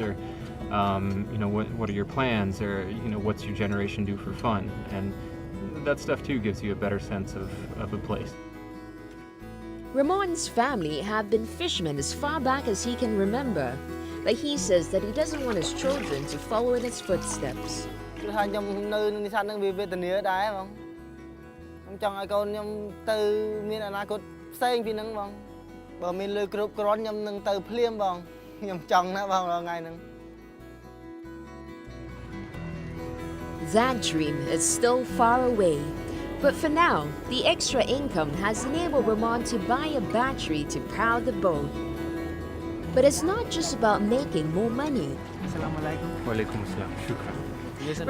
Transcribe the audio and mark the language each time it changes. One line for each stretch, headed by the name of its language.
English: Or, what are your plans? Or, what's your generation do for fun? And that stuff, too, gives you a better sense of a place. Ramon's family have been fishermen as far back as he can remember, but he says that he doesn't want his children to follow in his footsteps.
Khmer: គឺថាខ្ញុំនៅនេសាទនឹងវាវេទនាដែរបងខ្ញុំចង់ឲ្យកូនខ្ញុំទៅមានអនាគតផ្សេងពីហ្នឹងបងបើមានលុយគ្រប់គ្រាន់ខ្ញុំនឹងទៅភ្លាមបងខ្ញុំចង់ណាស់បងរាល់ថ្ងៃហ្នឹង
English: That dream is still far away, but for now, the extra income has enabled Ramon to buy a battery to power the boat. But it's not just about making more money.
Arabic: Assalamualaikum. Walaikum assalam. Shukran.